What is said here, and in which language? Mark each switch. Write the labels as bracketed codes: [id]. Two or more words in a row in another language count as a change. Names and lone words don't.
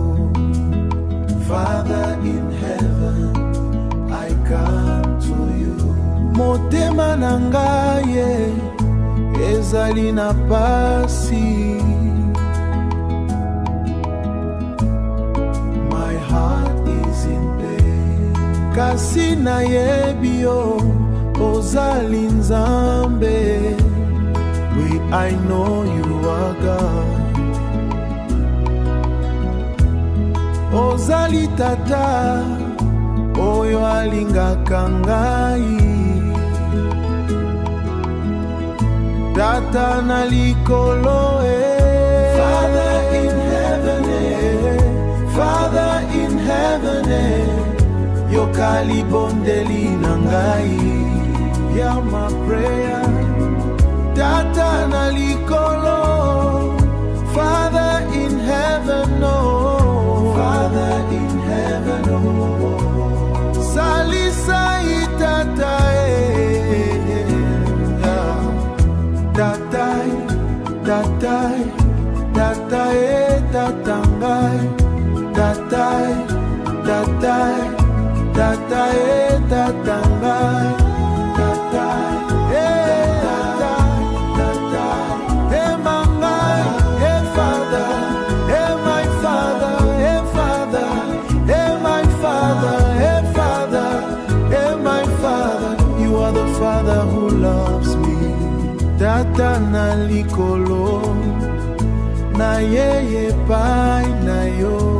[en] Father in heaven, I come to you. [ln] Motema na ngaye, ezali na pasi. [en] My heart is in pain. [ln] Kasi na yebio, ozali nzambe. [en] I know you are God. [ln] Ozali tata, oyo alingaka ngai. Tata na likolo, [en] Father in heaven, Father in heaven, [ln] yokali bondeli na ngai. [en] Hear my prayer. [ln] Tata na likolo, [en] Father in heaven, oh, Father in heaven, [ln] oh, salisa itata, tatai, tatai, tatai, tatangai, tatai, tatai, tatai, tatangai, tatai. [en] Father who loves me. [ln] Tata na likolo, na yeye pai na yo.